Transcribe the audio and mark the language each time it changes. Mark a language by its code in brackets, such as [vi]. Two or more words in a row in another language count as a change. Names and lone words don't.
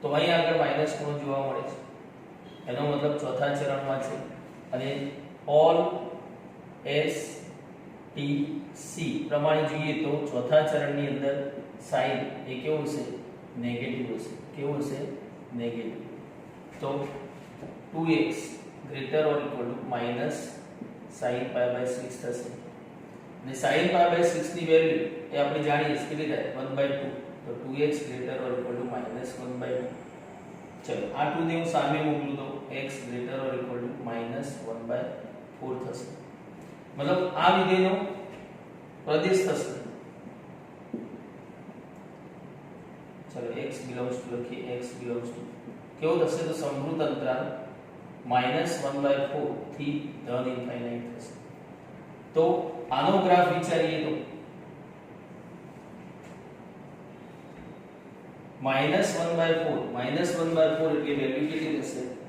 [gu] તો અહીં આગળ માઈનસ ખૂણો જોવા મળે છે, એનો મતલબ ચોથા ચરણમાં છે. અને [en] All S T C [gu] પ્રમાણે જોઈએ તો ચોથા ચરણની અંદર સાઇન એ કેવું હશે? નેગેટિવ હશે. કેવું હશે? નેગેટિવ. તો [en] 2x greater or equal to minus sin pi by 6 [gu] થશે. અને [en] sin pi by 6 [gu] ની વેલ્યુ એ આપણે જાણીએ છીએ કેટલી થાય? 1/2. તો [en] 2x greater or equal to minus 1/2. [gu] ચલો આ 2 ને હું સામે મોકલું તો [en] x greater or equal to minus 1/4 [gu] થશે. મતલબ આ વિધેયનો પ્રદેશ થશે. ચલો [en] x belongs to [gu] લખીએ. [en] x belongs to [gu] કેવો થશે? તો સમૃદ્ધ અંતરાલ -1/4 થી ધન ઇન્ફાઇનાઇટ થશે. તો આનો ગ્રાફ વિચારીએ તો -1/4 એટલે વેલ્યુ કેટલી થશે?